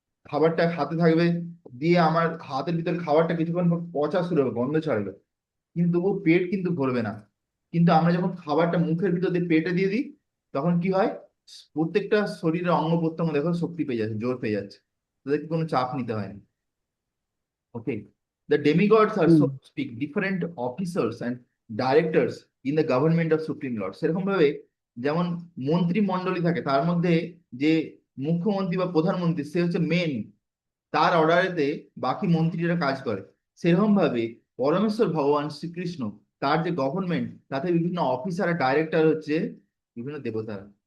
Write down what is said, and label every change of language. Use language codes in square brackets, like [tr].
[bn] খাবারটা হাতে থাকবে, দিয়ে আমার হাতের ভিতরে খাবারটা কিছুক্ষণ পর পচা শুরু হবে, গন্ধ ছাড়বে, কিন্তু তবুও পেট কিন্তু ভরবে না। কিন্তু আমরা যখন খাবারটা মুখের ভিতর দিয়ে পেটে দিয়ে দিই, তখন কি হয়? প্রত্যেকটা শরীরের অঙ্গ প্রত্যঙ্গ দেখো শক্তি পেয়ে যাচ্ছে, জোর পেয়ে যাচ্ছে, তাদেরকে কোনো চাপ নিতে হয় না। ওকে। [en] The demigods are, so to speak, different officers and directors in the government of Supreme Lord. [bn] সেরকম ভাবে যেমন মন্ত্রী মন্ডলী থাকে, তার মধ্যে যে মুখ্যমন্ত্রী বা প্রধানমন্ত্রী, সে হচ্ছে মেন, তার অর্ডারেতে বাকি মন্ত্রীরা কাজ করে। সেরকম ভাবে পরমেশ্বর ভগবান শ্রীকৃষ্ণ, তার যে গভর্নমেন্ট, তাতে বিভিন্ন অফিসার আর ডাইরেক্টর হচ্ছে বিভিন্ন দেবতারা।